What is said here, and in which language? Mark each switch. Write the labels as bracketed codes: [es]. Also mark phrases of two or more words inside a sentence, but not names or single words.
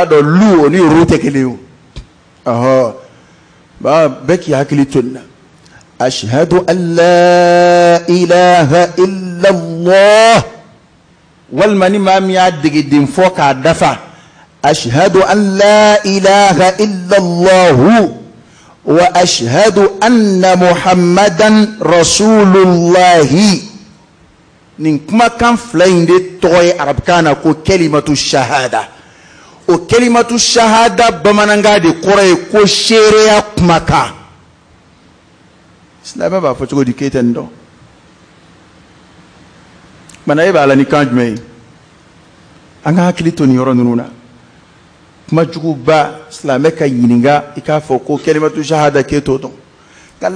[bm] dɔn lu o ni ru tɛ kelen ye o ɔhɔ bɛɛ k'i hakili to nin na [ar] أشهد أن لا إله إلا الله [bm] walima ni maa min y'a degeden fɔ k'a dafa [ar] أشهد أن لا إله إلا الله وأشهد أن محمدا رسول الله [bm] nin kumakan fila in de tɔgɔ ye arabukan na ko [ar] كلمة الشهادة [bm] o [ar] كلمة الشهادة [bm] bamanankan de kɔrɔ ye ko seereya kumakan silamɛ b'a fɔ cogo di k'e tɛ nin dɔn mana e b'a la ni kan jumɛn ye an ka hakili to nin yɔrɔ ninnu na kuma juguba silamɛ ka ɲininka i k'a fɔ ko [ar] كلمة الشهادة [bm] k'e t'o dɔn nka